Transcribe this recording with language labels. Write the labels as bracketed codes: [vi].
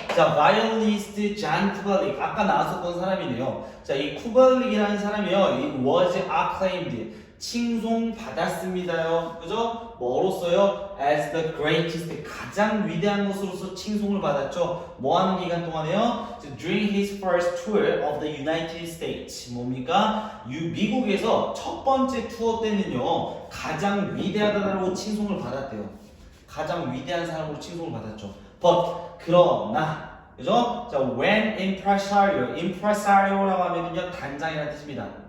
[en] 자, violinist Jan Kubelik. [ko] 아까 나왔었던 사람이네요. 자, 이 쿠벨릭이라는 사람이요. 이 [en] was acclaimed. [ko] 칭송받았습니다요. 그죠? 뭐로써요? [en] As the greatest. [ko] 가장 위대한 것으로서 칭송을 받았죠. 뭐 하는 기간 동안에요? [en] During his first tour of the United States. [ko] 뭡니까? 미국에서 첫 번째 투어 때는요, 가장 위대하다라고 칭송을 받았대요. 가장 위대한 사람으로 칭송을 받았죠. But, 그러나, 그죠? 자, when impresario라고 하면은요, 단장이라는 뜻입니다.